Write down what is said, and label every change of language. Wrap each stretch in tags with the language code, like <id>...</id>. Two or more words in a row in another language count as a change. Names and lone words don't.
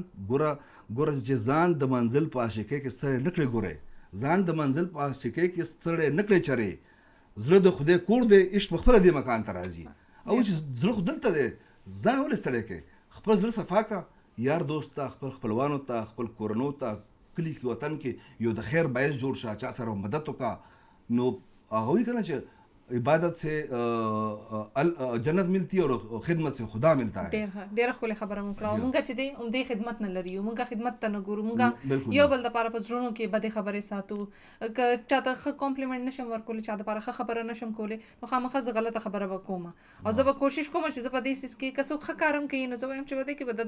<ps>ګوره چې ځان د منزل په عاشقۍ کې ستړی نه کړې ګورئ ځان د منزل په عاشقۍ کې ستړی نه کړې چرې زړه د خدای کور دی عشق په خپله دې مکان ته راځي او چې زړه خو دلته دی ځان ولې ستړی کوې خپل زړه صفا کړه یار دوست ته خپل خپلوانو ته خپل کورنو ته کلي کې وطن کې یو د خیر باعث جوړ شه چا سره مدد وکړه نو هغه وایي که نه چې</ps> <ur>عبادت سے جنت ملتی اور خدمت سے خدا ملتا ہے</ur> <ps>ډېره ښکلې خبره مو کړه مونږ چې دی همدې خدمت نه لرو مونږ خدمت ته نه ګورو مونږ یو بل دپاره په زړونو کې بدې خبرې ساتو که چاته ښه کمپلیمنټ نشم ورکولی چا دپاره ښه خبره نشم کولی نو خامخا زه غلطه خبره به کوم او زه به کوشش کوم چې زه په دې سیز کې که څوک ښه کار هم کوي نو زه وایم چې په دې کې به د</ps>